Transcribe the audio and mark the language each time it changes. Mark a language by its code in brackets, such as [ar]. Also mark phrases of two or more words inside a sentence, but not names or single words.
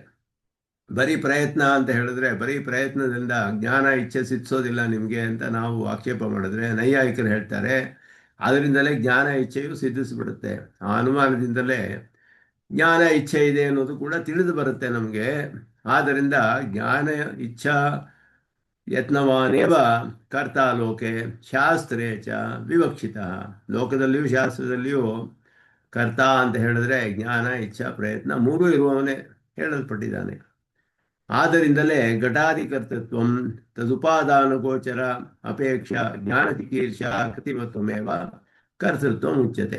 [kn] ಬರೀ ಪ್ರಯತ್ನ ಅಂತ ಹೇಳಿದ್ರೆ ಬರೀ ಪ್ರಯತ್ನದಿಂದ ಜ್ಞಾನ ಇಚ್ಛೆ ಸಿದ್ಧಿಸೋದಿಲ್ಲ ನಿಮಗೆ ಅಂತ ನಾವು ಆಕ್ಷೇಪ ಮಾಡಿದ್ರೆ ನೈಯಾಯಿಕರು ಹೇಳ್ತಾರೆ ಅದರಿಂದಲೇ ಜ್ಞಾನ ಇಚ್ಛೆಯು ಸಿದ್ಧಿಸ್ಬಿಡುತ್ತೆ. ಆ ಅನುಮಾನದಿಂದಲೇ ಜ್ಞಾನ ಇಚ್ಛೆ ಇದೆ ಅನ್ನೋದು ಕೂಡ ತಿಳಿದು ಬರುತ್ತೆ ನಮಗೆ. [sa] ಆದ್ದರಿಂದ ಜ್ಞಾನ ಇಚ್ಛಾ ಯತ್ನವಾನೇವ ಕರ್ತಾ ಲೋಕೆ ಶಾಸ್ತ್ರೇ ಚ ವಿವಕ್ಷಿತ. [kn] ಲೋಕದಲ್ಲಿಯೂ ಶಾಸ್ತ್ರದಲ್ಲಿಯೂ ಕರ್ತ ಅಂತ ಹೇಳಿದ್ರೆ ಜ್ಞಾನ ಇಚ್ಛಾ ಪ್ರಯತ್ನ ಮೂರೂ ಇರುವವನೇ ಹೇಳಲ್ಪಟ್ಟಿದ್ದಾನೆ. [sa] ಆದ್ದರಿಂದಲೇ ಘಟಾಧಿಕರ್ತೃತ್ವ ತದುಪಾದಾನುಗೋಚರ ಅಪೇಕ್ಷಾ ಜ್ಞಾನ ಚಿಕೀರ್ಷಾ ಕೃತಿಮತ್ವಮೇವ ಕರ್ತೃತ್ವ ಮುಚ್ಯತೆ.